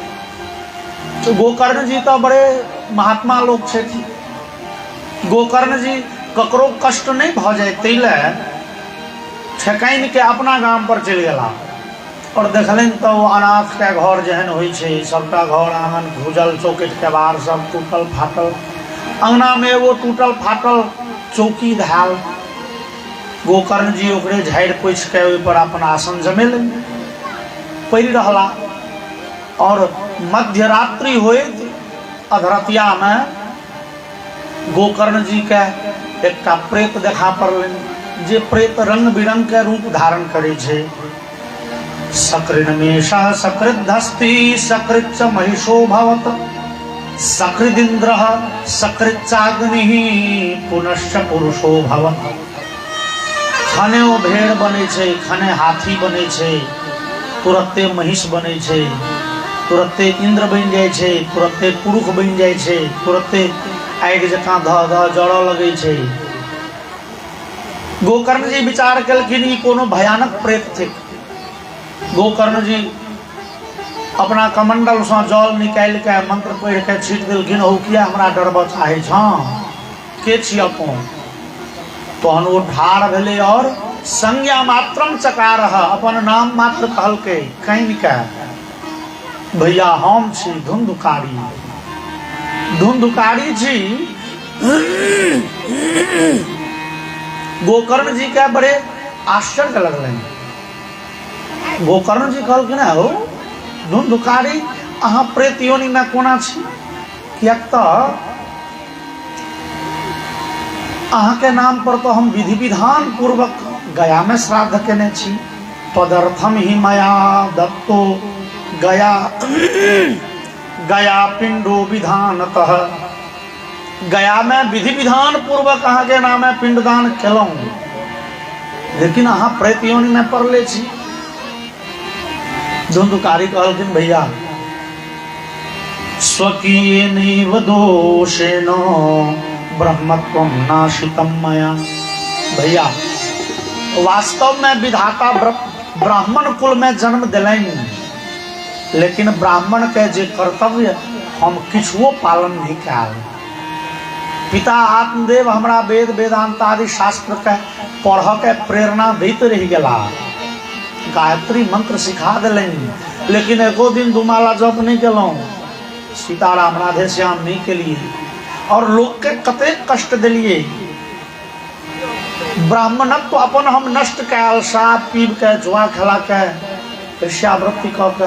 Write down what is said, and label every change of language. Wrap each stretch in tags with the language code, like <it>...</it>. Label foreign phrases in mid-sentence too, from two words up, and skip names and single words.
<mai>तो गोकर्ण जी तो बड़े महात्मा लोग छथि। गोकर्ण जी ककरो कष्ट नहीं भ जाए तैले ठेकाइन के अपना गांव पर चल गेला और देखलन तो अनाथ के घर जेहन होइ छै सबटा घर आंगन घुजल, चौकट के बाहर सब टूटल फाटल, अंगना में वो टूटल फाटल चौकी धाल। गोकर्ण जी ओकरे झाड़ पोछ के ओहि पर अपन आसन जमेलन पड़ि रहला और मध्य रात्रि होइत अधरतिया में गोकर्ण जी के एकटा प्रेत देखा पड़लन जे प्रेत रंग बिरंग के रूप धारण करे छे।</mai> <sa>सकृन्मेषः सकृद्धस्ति सकृच्च महिषो भवत सकृदिन्द्रः सकृच्चाग्निः पुनश्च पुरुषो भवत।</sa> <mai>खने ओ भेड़ बने छे, खने हाथी बने छे, तुरते महिष बने छे, तुरते इंद्र बन जाय छे, तुरते पुरुष बन जाय छे, तुरते आगि जकां ध ध जड़ऽ लगै छे। गोकर्ण जी विचार कलखिन ई कोनो भयानक प्रेत थिक। गोकर्ण जी अपना कमंडल से जल निकाल के मंत्र पढ़ के छीट दिलखिन। हो किया हमरा डरबा चाहे छ के छी अपन। तहन वो ठाढ़ भेले और</mai> <sa>संज्ञा मात्रम चकार</sa> <mai>अपन नाम मात्र कहलके कान के भैया हम छी धुंधुकारी, धुंधुकारी छी। गोकर्ण जी के बड़े आश्चर्य लगलन। गोकर्ण जी कहलखिन हो धुंधुकारी अहाँ प्रेत योनि में कोना छी, कियाक तो अहाँ के नाम पर तो हम विधि विधान पूर्वक गया में श्राद्ध केने छी।</mai> <sa>तदर्थम ही मया दत्तो गया गया पिंडो विधानतः।</sa> <mai>गया में विधि विधान पूर्वक अहाँ के नाम में पिंडदान केलौं, लेकिन अहाँ प्रेत योनि में पड़ले छी। धुंधुकारी कहलखिन भैया</mai> <sa>स्वकीयेनैव दोषेण ब्रह्मत्वं नाशितम मया।</sa> <mai>भैया वास्तव में विधाता ब्राह्मण कुल में जन्म दिलनि, लेकिन ब्राह्मण के जे कर्तव्य हम किछुओ पालन नहीं कयल। पिता आत्मदेव हमरा वेद वेदांत आदि शास्त्र के पढ़ के प्रेरणा दैत रह गेला, गायत्री मंत्र सिखा दिलनि, लेकिन एको दिन दुमाला जप नहीं केलौं, सीताराम राधे श्याम नहीं के लिए और लोग के कते कष्ट दिलिए। ब्राह्मणत्व अपन हम नष्ट कयल, शराब पीब के, जुआ खेला के, वेश्यावृत्ति क के।</mai>